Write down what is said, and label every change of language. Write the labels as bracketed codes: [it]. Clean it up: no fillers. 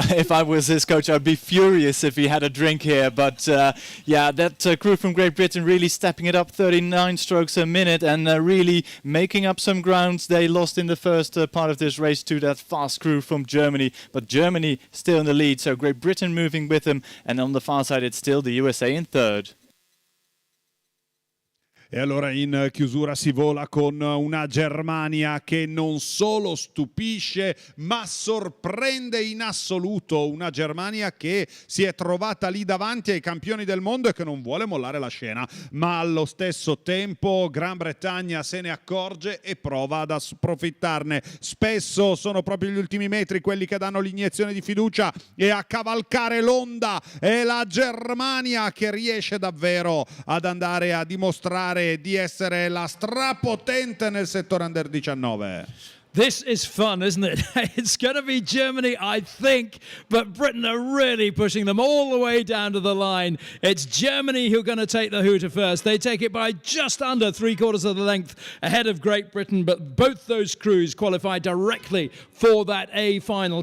[en] If I was his coach, I'd be furious if he had a drink here. But yeah, that crew from Great Britain really stepping it up, 39 strokes a minute, and really making up some grounds. They lost in the first part of this race to that fast crew from Germany, but Germany still in the lead. So Great Britain moving with them, and on the far side, it's still the USA in third. [it] E allora in chiusura si vola con una Germania che non solo stupisce ma sorprende in assoluto, una Germania che si è trovata lì davanti ai campioni del mondo e che non vuole mollare la scena, ma allo stesso tempo Gran Bretagna se ne accorge e prova ad approfittarne. Spesso sono proprio gli ultimi metri quelli che danno l'iniezione di fiducia e a cavalcare l'onda è la Germania che riesce davvero ad andare a dimostrare di essere la strapotente nel settore under 19. [en] This is fun, isn't it? It's going to be Germany, I think, but Britain are really pushing them all the way down to the line. It's Germany who are going to take the hooter first. They take it by just under 3/4 of the length ahead of Great Britain, but both those crews qualify directly for that A final.